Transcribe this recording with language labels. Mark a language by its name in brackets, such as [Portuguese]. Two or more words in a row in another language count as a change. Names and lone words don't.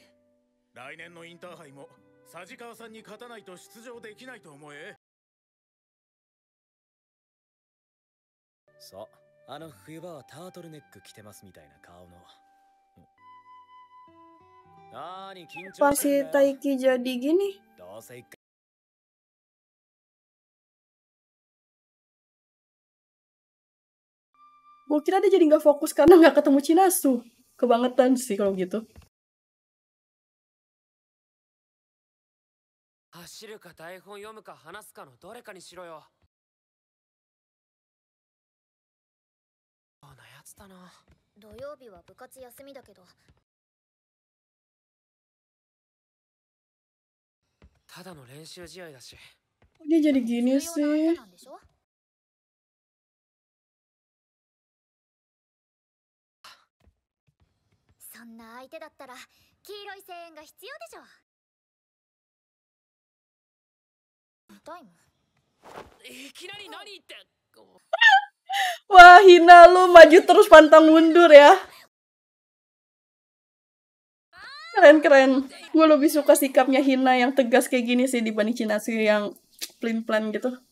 [Japanese] 来年のインターハイも佐治川さんに勝たないと出場できないと思え。そう、あの冬場はタートルネック着てますみたいな顔の。なーに緊 [Indonesian] Pas [Japanese] 張し [Indonesian] si [Japanese] てんだよ。 [Indonesian] Taiki jadi gini, [Japanese] どうせ一回 [Indonesian] gue kira dia jadi nggak fokus karena nggak ketemu Chinatsu. Kebangetan sih kalau gitu. [Japanese] 走るか台本読むか話すかのどれかにしろよ。そうなやつだな。土曜日は部活休みだけど。ただの練習試合だし。 [Indonesian] Dia jadi gini [Japanese] 重要な相手 [Indonesian] sih. [Japanese] なんでしょ。そんな相手だったら黄色い声援が必要でしょ。タイム。いきなり何言って。 [Indonesian] Wah, Hina lu maju terus pantang mundur ya. Keren-keren. Gue lebih suka sikapnya Hina yang tegas kayak gini sih dibanding Chinatsu yang plan-plan gitu.